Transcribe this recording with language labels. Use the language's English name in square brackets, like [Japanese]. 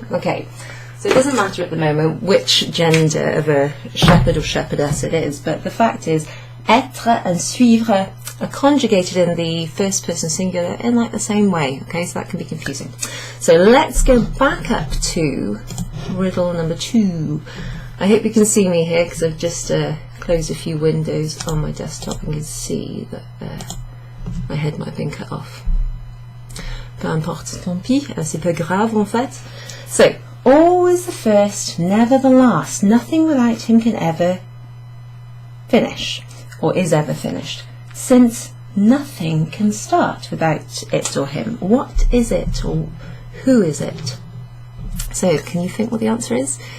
[English] Okay, so it doesn't matter at the moment which gender of a shepherd or shepherdess it is, but the fact is, être and suivre are conjugated in the first person singular in like the same way. Okay, so that can be confusing. So let's go back up to riddle number 2. I hope you can see me here because I've just closed a few windows on my desktop and can see that my head might have been cut off. [French] Peu importe, tant pis, c'est pas grave en fait. [English] So, always the first, never the last. Nothing without him can ever finish, or is ever finished. Since nothing can start without it or him. What is it, or who is it? So, can you think what the answer is?